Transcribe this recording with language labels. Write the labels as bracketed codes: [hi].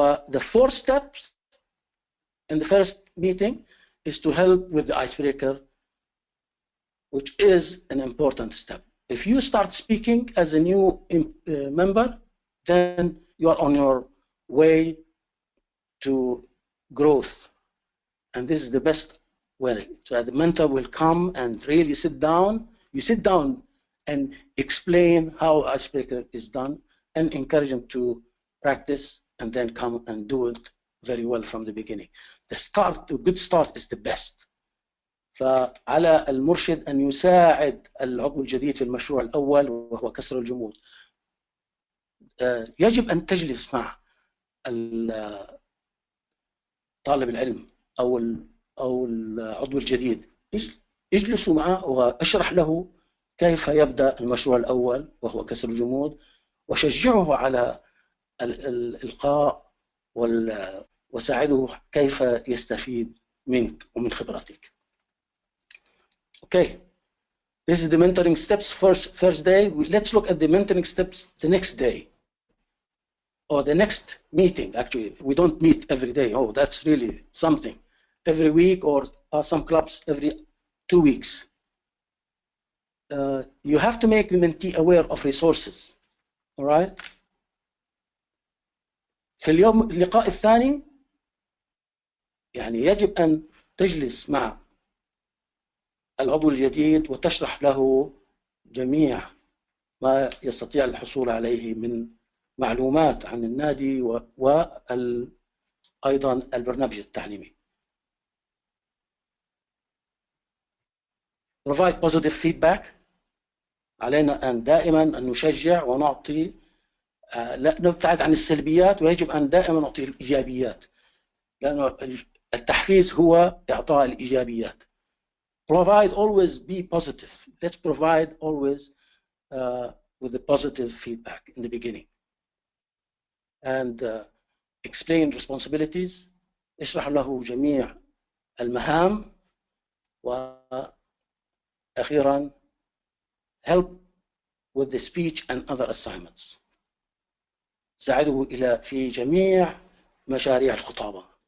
[en] The 4 steps in the first meeting is to help with the icebreaker, which is an important step. If you start speaking as a new member, then you are on your way to growth and this is the best way. So the mentor will come and really sit down. You sit down and explain how icebreaker is done and encourage them to practice and then come and do it very well from the beginning. The good start is the best. [ar] فعلى المرشد أن يساعد العضو الجديد في المشروع الأول وهو كسر الجمود. يجب أن تجلس مع طالب العلم أو العضو الجديد، اجلسوا معه واشرح له كيف يبدأ المشروع الأول وهو كسر الجمود، وشجعه على الإلقاء وساعده كيف يستفيد منك ومن خبرتك. [en] Okay, this is the mentoring steps first day. Let's look at the mentoring steps the next day or the next meeting. Actually, we don't meet every day. Oh, that's really something. Every week or some clubs every 2 weeks. You have to make the mentee aware of resources. All right. [ar] في اللقاء الثاني يعني يجب أن تجلس مع العضو الجديد وتشرح له جميع ما يستطيع الحصول عليه من معلومات عن النادي وأيضا البرنامج التعليمي. [en] Provide positive feedback. [ar] علينا أن دائما أن نشجع ونعطي، لا نبتعد عن السلبيات، ويجب أن دائما نعطي الإيجابيات، لأن التحفيز هو إعطاء الإيجابيات. [en] Provide always be positive. Let's provide always with the positive feedback in the beginning. And explain responsibilities. [ar] اشرح له جميع المهام. وأخيرا [en] help with the speech and other assignments. [ar] ساعده في جميع مشاريع الخطابة.